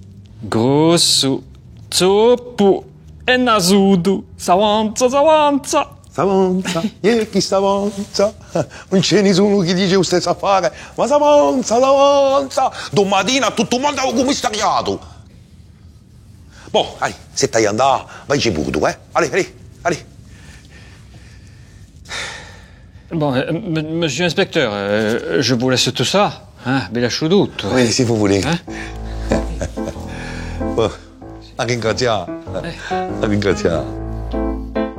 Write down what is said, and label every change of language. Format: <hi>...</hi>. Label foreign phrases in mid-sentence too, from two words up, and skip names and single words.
<it>Grosso, zoppo e nasudo. S'avanza. S'avanza, chi s'avanza? Non ce ne sono chi dice lo stesso affare, ma s'avanza. Domattina tutto il mondo è commissariato. Boh, se stai andando, vai pure tu, eh? Allez.</it> <fr>Bon, monsieur l'inspecteur, je vous laisse tout ça. Hein,</fr> <it>ve lascio tutto.</it> <fr>Oui, si vous voulez. Hein?</fr> <it>A ringraziare.</it>